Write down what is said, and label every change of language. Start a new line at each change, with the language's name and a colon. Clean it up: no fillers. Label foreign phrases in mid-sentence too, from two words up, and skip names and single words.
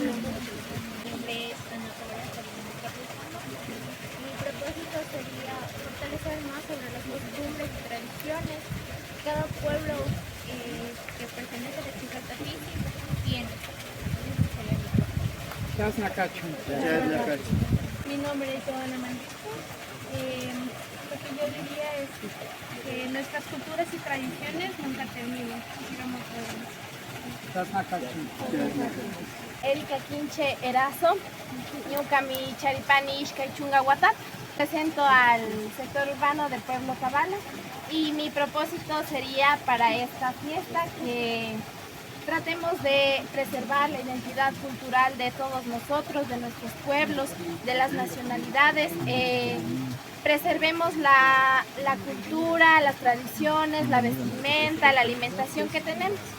Spanish: Mi propósito sería fortalecer más sobre las costumbres y tradiciones que cada pueblo que pertenece a la Chicatafisi tiene.
Quechua: Chasna Cacho.
Spanish: Mi nombre es Joana Mandico. Lo que yo diría es que nuestras culturas y tradiciones nunca terminan. Sigamos
Quechua: Chasna Cacho. Erika Quinche Erazo, Ñucami Charipani Ishka y Chunga Huatat.
Spanish: Presento al sector urbano del pueblo Cabala y mi propósito sería para esta fiesta que tratemos de preservar la identidad cultural de todos nosotros, de nuestros pueblos, de las nacionalidades. Preservemos la cultura, las tradiciones, la vestimenta, la alimentación que tenemos.